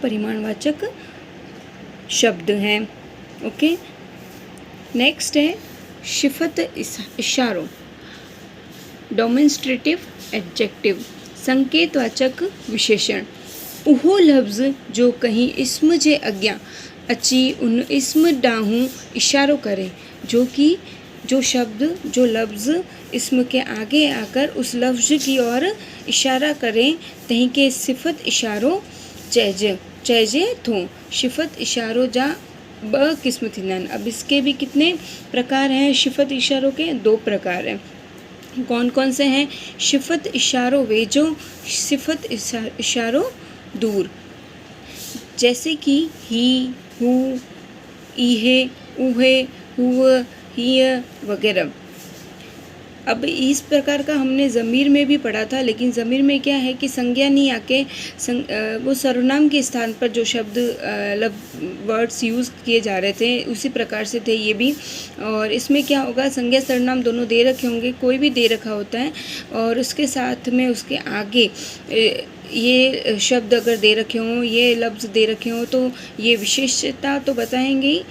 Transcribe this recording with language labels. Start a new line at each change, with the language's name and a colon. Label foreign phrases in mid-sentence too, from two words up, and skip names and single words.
Hindi: परिमाणवाचक शब्द हैं। ओके, नेक्स्ट है सिफत इशारों,
English: demonstrative adjective,
Hindi: संकेतवाचक विशेषण।
Sindhi: उहो लफ्ज़ जो कहीं इस्म जे अॻियां अची उन इस्म ॾांहुं इशारो करे,
Hindi: जो शब्द, जो लफ्ज़ इस्म के आगे आकर उस लफ्ज़ की ओर इशारा करे
Sindhi: तंहिं खे सिफत इशारो चइजे थो। सिफत इशारो जा 2 क़िस्म थींदा आहिनि।
Hindi: अब इसके भी कितने प्रकार हैं सिफत इशारों के? 2 प्रकार हैं। कौन कौन से हैं?
Sindhi: सिफत इशारो वेझो, सिफत इशारो दूर।
Hindi: जैसे कि ही,
Sindhi: हू, इहे, उहे, हुआ, हिय वगैरह।
Hindi: अब इस प्रकार का हमने ज़मीर में भी पढ़ा था, लेकिन ज़मीर में क्या है कि संज्ञा नहीं आके वो सर्वनाम के स्थान पर जो शब्द
English: words use
Hindi: किए जा रहे थे उसी प्रकार से थे ये भी। और इसमें क्या होगा, संज्ञा सर्वनाम दोनों दे रखे होंगे, कोई भी दे रखा होता है, और उसके साथ में उसके आगे ये शब्द अगर दे रखे हों, ये लफ्ज़ दे रखे हों, तो ये विशेषता तो बताएंगे ही।